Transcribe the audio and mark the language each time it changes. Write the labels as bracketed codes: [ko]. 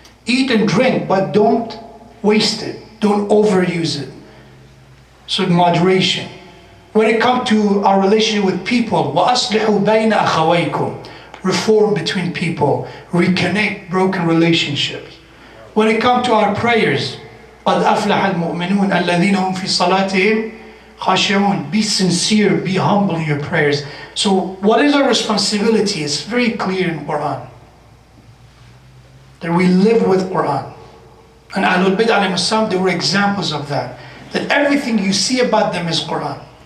[en] Eat and drink, but don't waste it. Don't overuse it. So moderation. When it comes to our relationship with people, [ar] وَأَصْلِحُوا بَيْنَ أَخَوَيْكُمْ. [en] Reform between people, reconnect broken relationships. When it comes to our prayers, [ar] قَدْ أَفْلَحَ الْمُؤْمِنُونَ الَّذِينَ هُمْ فِي صَلَاتِهِمْ خَاشِعُونَ. [en] Be sincere, be humble in your prayers. So what is our responsibility? It's very clear in Quran. That we live with Quran. And Ahlul Bayt alayhim as-salam, they were examples of that. That everything you see about them is Quran.